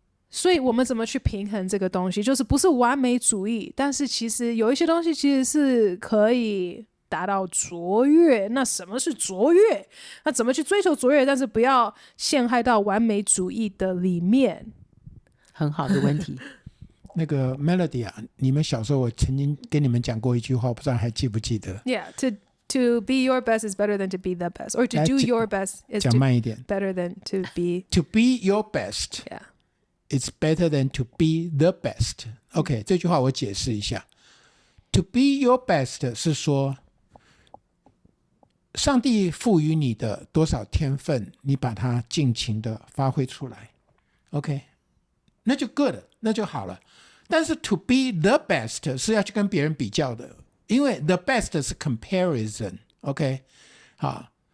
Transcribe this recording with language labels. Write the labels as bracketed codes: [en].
[zh] 所以我们怎么去平衡这个东西，就是不是完美主义，但是其实有一些东西其实是可以达到卓越。那什么是卓越？那怎么去追求卓越，但是不要陷害到完美主义的里面？很好的问题。那个 Melody 啊，你们小时候我曾经跟你们讲过一句话，不知道还记不记得 [en] Yeah, to be your best is better than to be the best, or to do your best is [zh] 讲慢一点 [en] better than to be To be your best Yeah It's better than to be the best. [zh] OK， 这句话我解释一下。 [en] To be your best [zh] 是说，上帝赋予你的多少天分，你把它尽情的发挥出来。 OK， 那就 good， 那就好了。但是 [en] to be the best [zh] 是要去跟别人比较的，因为 the best 是 comparison。OK， 好。